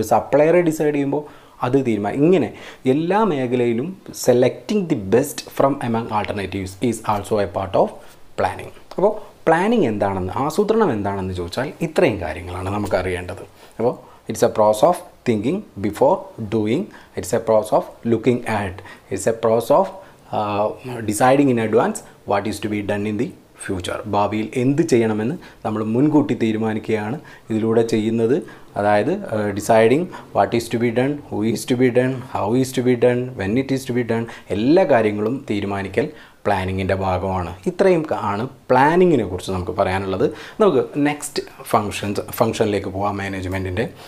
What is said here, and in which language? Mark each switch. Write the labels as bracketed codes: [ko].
[ml] ഒരു സപ്ലയറെ ഡിസൈഡ് ചെയ്യുമ്പോൾ അത് തീരുമാനം. ഇങ്ങനെ എല്ലാ മേഖലയിലും [en] Selecting the best from among alternatives is also a part of planning. [ml] അപ്പോൾ പ്ലാനിങ് എന്താണെന്ന്, ആസൂത്രണം എന്താണെന്ന് ചോദിച്ചാൽ ഇത്രയും കാര്യങ്ങളാണ് നമുക്ക് അറിയേണ്ടത്. [en] അപ്പോൾ it's a process of thinking before doing. It's a process of looking ahead. It's a process of deciding in advance what is to be done in the future. [ml] ഭാവിയിൽ എന്ത് ചെയ്യണമെന്ന് നമ്മൾ മുൻകൂട്ടി തീരുമാനിക്കുകയാണ് ഇതിലൂടെ ചെയ്യുന്നത്. [en] അതായത് deciding what is to be done, who is to be done, how is to be done, when it is to be done, [ml] എല്ലാ കാര്യങ്ങളും തീരുമാനിക്കൽ പ്ലാനിങ്ങിൻ്റെ ഭാഗമാണ്. ഇത്രയും ആണ് പ്ലാനിങ്ങിനെ കുറിച്ച് നമുക്ക് പറയാനുള്ളത്. നമുക്ക് നെക്സ്റ്റ് ഫങ്ഷനിലേക്ക് പോകാം മാനേജ്മെൻറ്റിൻ്റെ.